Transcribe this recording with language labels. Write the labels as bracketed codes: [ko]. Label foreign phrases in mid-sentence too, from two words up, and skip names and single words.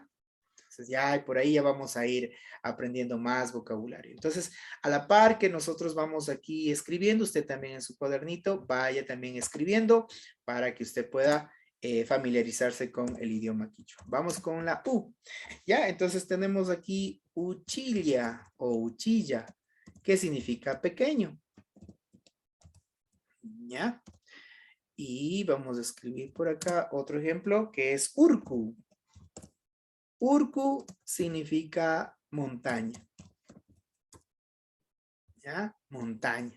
[es] Entonces ya por ahí ya vamos a ir aprendiendo más vocabulario. Entonces, a la par que nosotros vamos aquí escribiendo, usted también en su cuadernito vaya también escribiendo para que usted pueda familiarizarse con el idioma quichua. Vamos con la U. Ya, entonces tenemos aquí uchilla o uchilla, que significa pequeño. Ya. Y vamos a escribir por acá otro ejemplo que es urku. Urku significa montaña. ¿Ya? Montaña.